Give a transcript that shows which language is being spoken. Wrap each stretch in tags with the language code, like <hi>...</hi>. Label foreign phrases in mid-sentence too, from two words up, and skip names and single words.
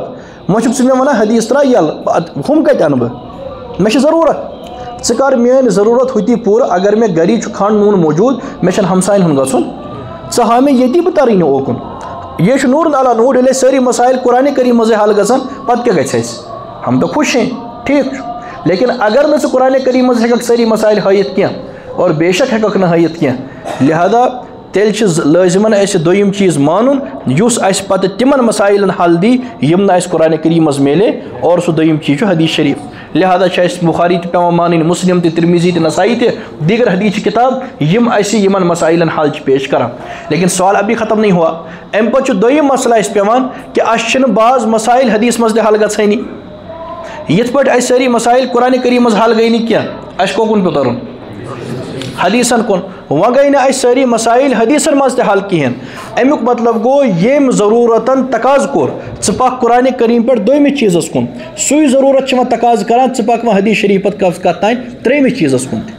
<ks>وۄنۍ چھُکھ ژٕ مےٚ وَنان حدیث ترٛاو یَلہٕ ہُم کَتہِ اَنہٕ بہٕ مےٚ چھِ ضروٗرت. ژٕ کر میٲنۍ ضروٗرت ہُتی پوٗرٕ اگر مےٚ گری چھُ کھنٛڈ نوٗن موٗجوٗد مےٚ چھنہٕ ہمساین ہُنٛد گژھُن ژٕ ہاو مےٚ ییٚتی بہٕ ترٕے نہٕ اوکُن. یہ چھُ نوٗر علیٰ نوٗر ییٚلہِ اَسہِ سٲری مسائل قرآن کریم منٛزٕے حل گژھن پتہٕ کیٛاہ گژھِ اَسہِ</ks> <ur>ہم تو خوش ہیں</ur> <ks>ٹھیٖک چھُ. لیکن اگر نہٕ ژٕ قرآن کریم منٛز ہٮ۪ککھ سٲری مسائل ہٲیِتھ کینٛہہ اور بے شک ہٮ۪ککھ نہٕ ہٲیِتھ کینٛہہ لہذا تیٚلہِ چھِ لٲزمن اَسہِ دوٚیِم چیٖز مانُن یُس اَسہِ پتہٕ تِمن مسائلن حل دی یِم نہٕ اَسہِ قرآن کریم منٛز میلے اور سُہ دوٚیِم چیٖز چھُ حدیث شریف. لہذا چھِ اَسہِ بخاری تہِ پیٚوان مانٕنۍ مسلم تہِ ترمیٖزی تہِ نسائی تہِ دیگر حدیث کتاب یِم اَسہِ یِمن مسائلن حل چھِ پیش کران.</ks> <ur>لیکن سوال ابھی ختم نہیں ہوا.</ur> <ks>امہِ پتہٕ چھُ دوٚیِم مسئلہ اَسہِ پیٚوان کہ اَسہِ چھِنہٕ بعض مسائل حدیث منٛز تہِ حل گژھٲنی. یِتھ پٲٹھۍ اَسہِ سٲری مسائل قرآن کریم منٛز حل گٔے نہٕ کینٛہہ اَسہِ کوکُن پیوٚو ترُن حدیثن کُن. وۄنۍ گٔے نہٕ اَسہِ سٲری مسائل حدیثن منٛز تہِ حل کِہیٖنۍ. امیُک مطلب گوٚو ییٚمۍ ضروٗرتن تقاضہٕ کوٚر ژٕ پکھ قرآن کریم پٮ۪ٹھ دوٚیمِس چیٖزس کُن سُے ضروٗرت چھِ وۄنۍ تقاضہٕ کران ژٕ پکھ وۄنۍ حدیث شریف پتہٕ کتھ تانۍ ترٛیٚیمِس چیٖزس کُن تہِ.</ks>